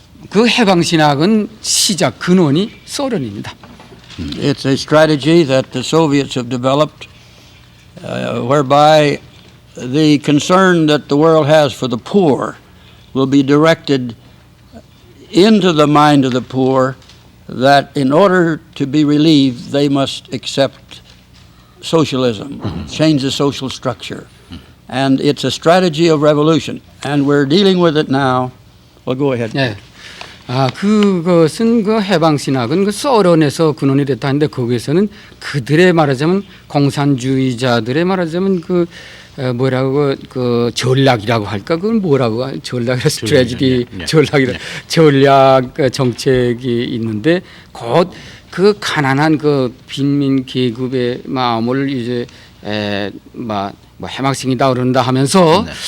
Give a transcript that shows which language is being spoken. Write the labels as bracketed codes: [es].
[ko] 그 해방 신학은 시작 근원이 소련입니다. [en] It's a strategy that the Soviets have developed whereby the concern that the world has for the poor will be directed into the mind of the poor that in order to be relieved they must accept socialism, change the social structure. And it's a strategy of revolution. And we're dealing with it now. Well, go ahead. [ko] 네. 그것은 그 해방 신학은 그 소련에서 근원이 됐다는데 거기에서는 그들의 말하자면 공산주의자들의 말하자면 그 뭐라고 그 전략이라고 할까 그건 뭐라고 전략 스트래지디 전략이라 전략 정책이 있는데 곧 그 가난한 그 빈민 계급의 마음을 이제 뭐 해방시킨다 그런다 하면서